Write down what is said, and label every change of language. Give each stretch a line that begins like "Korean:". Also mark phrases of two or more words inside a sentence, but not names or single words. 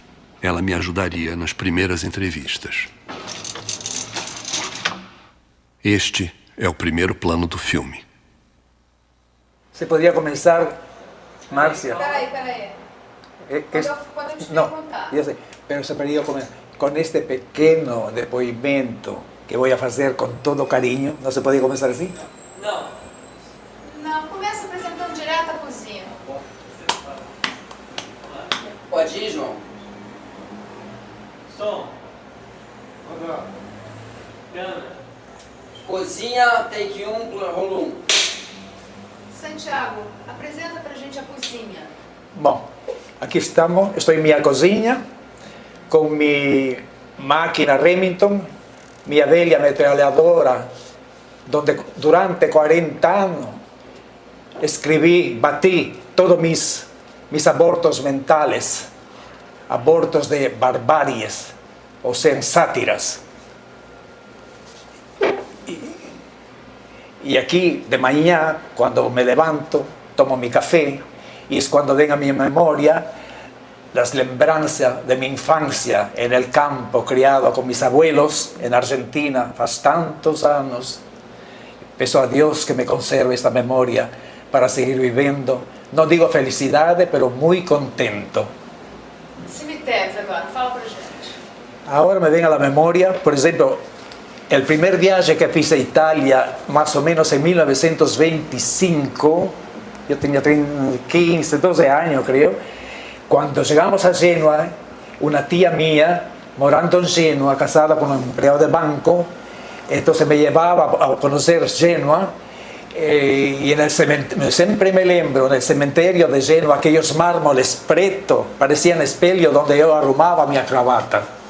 Portuguese: Ela me ajudaria nas primeiras entrevistas. Este é o primeiro plano do filme. Você poderia começar, Márcia? Peraí. Quando eu te
Spanish: No,
Portuguese: perguntar.
Spanish: yo sé, pero se podría comenzar con este pequeño depoimento que voy a hacer con todo cariño. ¿No se podía comenzar así?
Portuguese: Não, começa apresentando direto a cozinha. Pode ir, João? Som. Cozinha, take 1, rolo 1. Santiago, apresenta pra gente a cozinha. Bom,
Spanish: aquí estamos, estoy en mi cocina con mi máquina Remington, mi
Portuguese: velha metralhadora,
Spanish: donde durante 40 años batí todos mis abortos mentales, abortos de barbaries, o sea, sátiras. Y aquí de mañana, cuando me levanto, tomo mi café, y es cuando ven a mi memoria las lembranzas de mi infancia en el campo, criado con mis abuelos en Argentina, hace tantos años. Peço a Dios que me conserve esta memoria para seguir viviendo. No digo felicidades, pero muy contento.
Portuguese: Cemitérios agora, fala pra gente.
Spanish: Ahora me ven a la memoria, por ejemplo, el primer viaje que hice a Italia, más o menos en 1925, yo tenía 15, 12 años creo, cuando llegamos a Génova, una tía mía, morando en Génova, casada con un empleado de banco, entonces me llevaba a conocer Génova, y en el cementerio, siempre me lembro, en el cementerio de Génova, aquellos mármoles pretos, parecían espelhos donde yo arrumaba mi cravata.